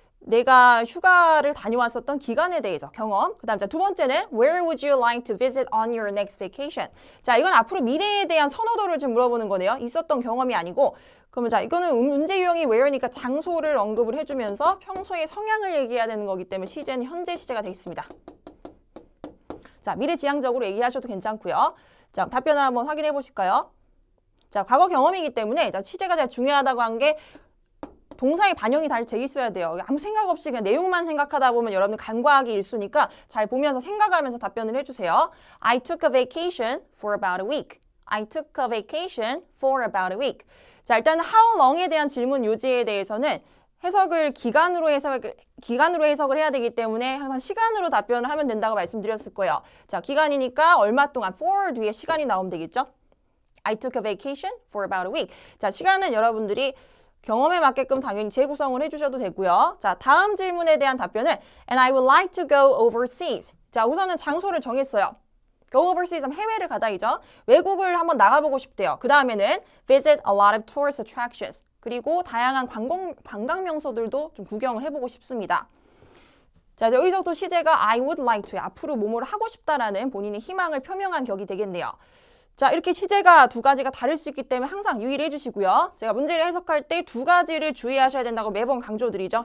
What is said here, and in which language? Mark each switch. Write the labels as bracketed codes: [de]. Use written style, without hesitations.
[ko] 내가 휴가를 다녀왔었던 기간에 대해서 경험. 그 다음 자, 두 번째는 [en] Where would you like to visit on your next vacation? [ko] 자, 이건 앞으로 미래에 대한 선호도를 지금 물어보는 거네요. 있었던 경험이 아니고 그러면 자, 이거는 문제 유형이 where니까 장소를 언급을 해주면서 평소의 성향을 얘기해야 되는 거기 때문에 시제는 현재 시제가 되겠습니다. 자, 미래지향적으로 얘기하셔도 괜찮고요. 자, 답변을 한번 확인해 보실까요? 자, 과거 경험이기 때문에 자, 시제가 제일 중요하다고 한 게 동사의 반영이 잘 돼 있어야 돼요. 아무 생각 없이 그냥 내용만 생각하다 보면 여러분들 간과하기 일쑤니까 잘 보면서 생각하면서 답변을 해주세요. [en] I took a vacation for about a week. I took a vacation for about a week. [ko] 자, 일단 how long에 대한 질문 요지에 대해서는 해석을 기간으로 해석을 해야 되기 때문에 항상 시간으로 답변을 하면 된다고 말씀드렸을 거예요. 자, 기간이니까 얼마 동안 for 뒤에 시간이 나오면 되겠죠? [en] I took a vacation for about a week. [ko] 자, 시간은 여러분들이 경험에 맞게끔 당연히 재구성을 해주셔도 되고요. 자, 다음 질문에 대한 답변은 [en] And I would like to go overseas. [ko] 자, 우선은 장소를 정했어요. [en] Go overseas [ko] 하면 해외를 가다이죠. 외국을 한번 나가보고 싶대요. 그 다음에는 [en] Visit a lot of tourist attractions. [ko] 그리고 다양한 관광 명소들도 좀 구경을 해보고 싶습니다. 자, 여기서부터 시제가 [en] I would like to [ko] 앞으로 뭐뭐를 하고 싶다라는 본인의 희망을 표명한 격이 되겠네요. 자, 이렇게 시제가 두 가지가 다를 수 있기 때문에 항상 유의를 해주시고요. 제가 문제를 해석할 때 두 가지를 주의하셔야 된다고 매번 강조드리죠.